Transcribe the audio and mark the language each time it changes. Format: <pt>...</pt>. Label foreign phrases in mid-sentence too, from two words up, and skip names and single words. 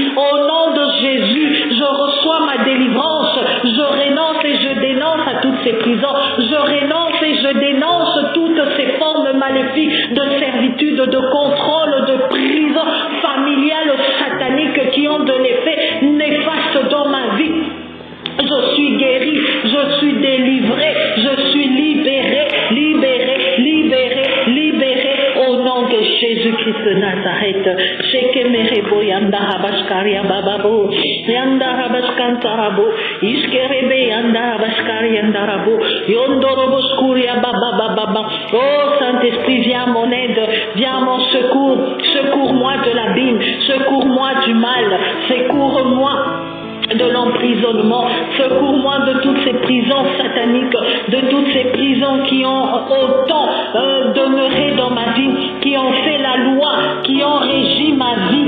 <fr>Au nom de Jésus, je reçois ma délivrance, je renonce et je dénonce à toutes ces prisons, je renonce et je dénonce toutes ces formes maléfiques de servitude, de contrôle, de prison familiale satanique qui ont de l'effet néfaste dans ma vie. Je suis guéri, je suis délivré, je suis libéré, libéré, libéré, libéré au nom de Jésus-Christ de Nazareth. Shekemerebo yanda habashkaria bababo, yanda habashkantarabo, iskerebe yanda habashkari yandarabo, yondorobo skuria babababa. Oh Saint-Esprit, viens à mon aide, viens à mon secours, secours-moi de l'abîme, secours-moi du mal, secours-moi de l'emprisonnement, secours-moi de toutes ces prisons sataniques, de toutes ces prisons qui ont autant demeuré dans ma vie, qui ont fait la loi, qui ont régi ma vie.</fr>